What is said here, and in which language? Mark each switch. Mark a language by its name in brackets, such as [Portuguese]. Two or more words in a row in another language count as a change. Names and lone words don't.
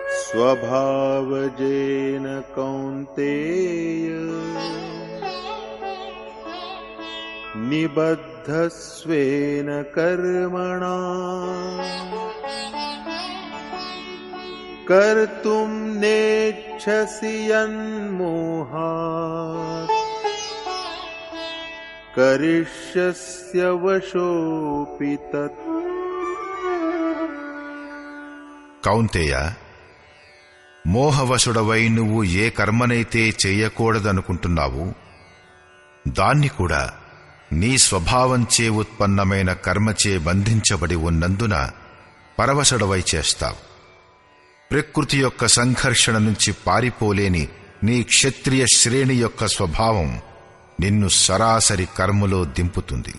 [Sanskrit] स्वभावजेन कौन्तेय निबद्धस्वेन कर्मणा कर्तुं नेच्छसि यन्मोहात् करिष्यस्य वशोऽपि तत्। [Telugu] కౌంతేయ, మోహవశుడవై నువ్వు ఏ కర్మనైతే చెయ్యకూడదనుకుంటున్నావు దాన్ని కూడా నీ స్వభావంచే ఉత్పన్నమైన కర్మచే బంధించబడి ఉన్నందున పరవశుడవై చేస్తావు. ప్రకృతి యొక్క సంఘర్షణ నుంచి పారిపోలేని నీ క్షత్రియ శ్రేణి యొక్క స్వభావం నిన్ను సరాసరి కర్మలో దింపుతుంది.